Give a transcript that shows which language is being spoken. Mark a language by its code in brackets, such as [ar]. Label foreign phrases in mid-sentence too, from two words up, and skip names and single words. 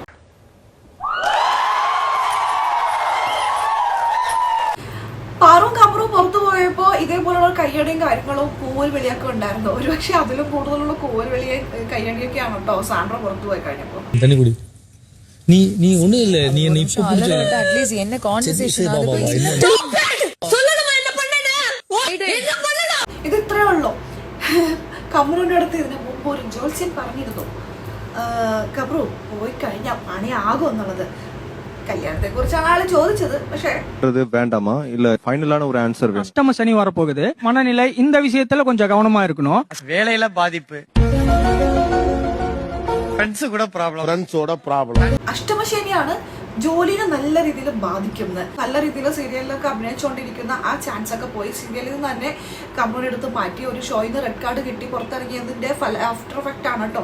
[ml] പാറും കമറും പുറത്തു പോയപ്പോ ഇതേപോലുള്ള കയ്യടിയും കാര്യങ്ങളും കൂവൽ വിളിയൊക്കെ ഉണ്ടായിരുന്നു. ഒരുപക്ഷെ അതിലും കൂടുതലുള്ള കൂവൽ വിളിയും കയ്യടിയൊക്കെയാണ് കേട്ടോ സാൻഡ്ര പുറത്തു പോയി കഴിഞ്ഞപ്പോ. നീ ഒന്നും ഇല്ല, നീ [ta] என்ன இப்ப பிடிச்ச [ml] പ്ലീസ് എന്നെ കോൺവെർസേഷൻ ഇത് ഇത്രേ ഉള്ളൂ. കമറുവിന്റെ അടുത്ത് ഇതിന് മുമ്പ് ഒരു ജോത്സ്യൻ പറഞ്ഞിരുന്നു, കമറു പോയി കഴിഞ്ഞാൽ പണിയാകും എന്നുള്ളത്. [ta] கல்யாணத்தை குறிச்சான ஆளு [ml] ചോദിച്ചത്. പക്ഷേ [ta] வேண்டாமா இல்ல ஃபைனலான ஒரு ஆன்சர் வேணும். அஷ்டம சனி வரப்போகுது, மனநிலை இந்த விஷயத்துல கொஞ்சம் கவனமா இருக்கணும். வேலையில பாதிப்பு, [ml] ഫ്രണ്ട്സോட പ്രോബ്ലം അഷ്ടമ ശനിയാണ്. ജോലിനെ നല്ല രീതിയിൽ ബാധിക്കുന്നത്. നല്ല രീതിയിൽ സീരിയലിലൊക്കെ അഭിനയിച്ചുകൊണ്ടിരിക്കുന്ന ആ ചാൻസ് ഒക്കെ പോയി. സീരിയലിൽ നിന്ന് തന്നെ കമ്മ്യൂൺ എടുത്ത് മാറ്റി. ഒരു ഷോയിൽ നിന്ന് റെഡ് കാർഡ് കിട്ടി പുറത്തിറങ്ങിയതിന്റെ [en] after effect [ml] ആണ് കേട്ടോ.